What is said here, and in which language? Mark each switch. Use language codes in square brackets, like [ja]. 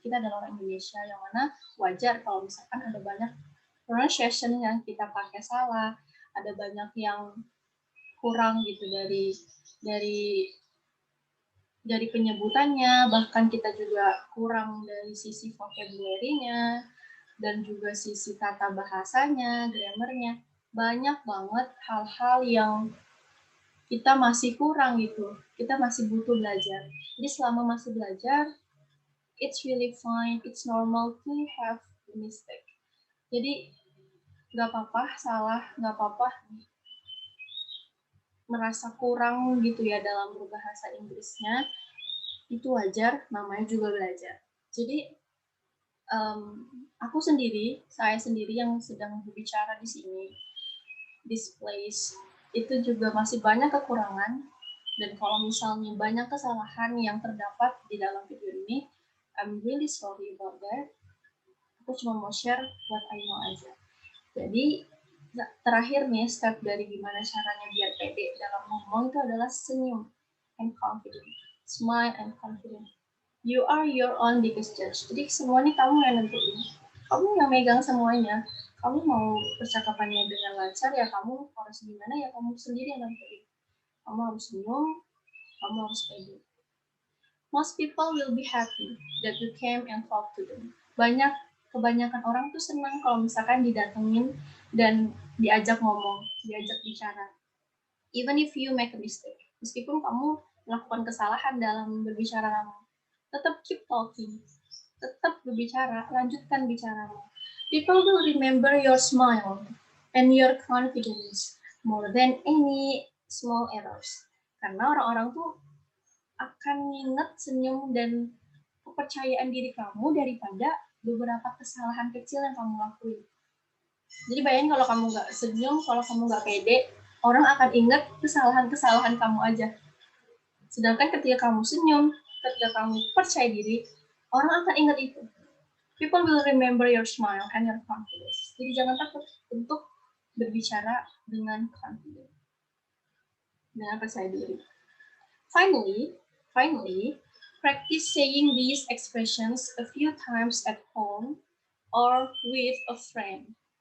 [id] Kita adalah orang Indonesia yang mana wajar kalau misalkan ada banyak pronunciation yang kita pakai salah, ada banyak yang kurang gitu dari dari penyebutannya, bahkan kita juga kurang dari sisi vocabulary-nya dan juga sisi tata bahasanya, grammar-nya. Banyak banget hal-hal yang kita masih kurang gitu. Kita masih butuh belajar. Jadi selama masih belajar, [en] it's really fine, it's normal to have mistake. [id] Jadi nggak apa-apa salah, nggak apa-apa merasa kurang gitu ya dalam berbahasa Inggrisnya, itu wajar, namanya juga belajar. Jadi aku sendiri, saya sendiri yang sedang berbicara di sini, [en] this place, [id] itu juga masih banyak kekurangan, dan kalau misalnya banyak kesalahan yang terdapat di dalam video ini, [en] I'm really sorry about that. [id] Aku cuma mau share [en] what I know [id] aja. Jadi terakhir nih step dari gimana caranya biar pede dalam ngomong itu adalah senyum [en] and confident, smile and confident. You are your own biggest judge. [id] Jadi semua ini kamu yang nentuin. Kamu yang megang semuanya. Kamu mau percakapannya dengan lancar ya kamu harus gimana ya kamu sendiri yang nentuin. Kamu harus senyum, kamu harus pede. [en] Most people will be happy that you came and talk to them. [id] Kebanyakan orang tuh senang kalau misalkan didatengin dan diajak ngomong, diajak bicara. [en] Even if you make a mistake, [id] meskipun kamu melakukan kesalahan dalam berbicara kamu, tetap [en] keep talking, [id] tetap berbicara, lanjutkan bicaramu. [en] People will remember your smile and your confidence more than any small errors. [id] Karena orang-orang tuh akan ingat senyum dan kepercayaan diri kamu daripada beberapa kesalahan kecil yang kamu lakuin. Jadi bayangin kalau kamu nggak senyum, kalau kamu nggak pede, orang akan ingat kesalahan-kesalahan kamu aja. Sedangkan ketika kamu senyum, ketika kamu percaya diri, orang akan ingat itu. [en] People will remember your smile and your confidence. [id] Jadi jangan takut untuk berbicara dengan confident, dengan percaya diri. [en] Finally, practice saying these expressions a few times at home or with a friend.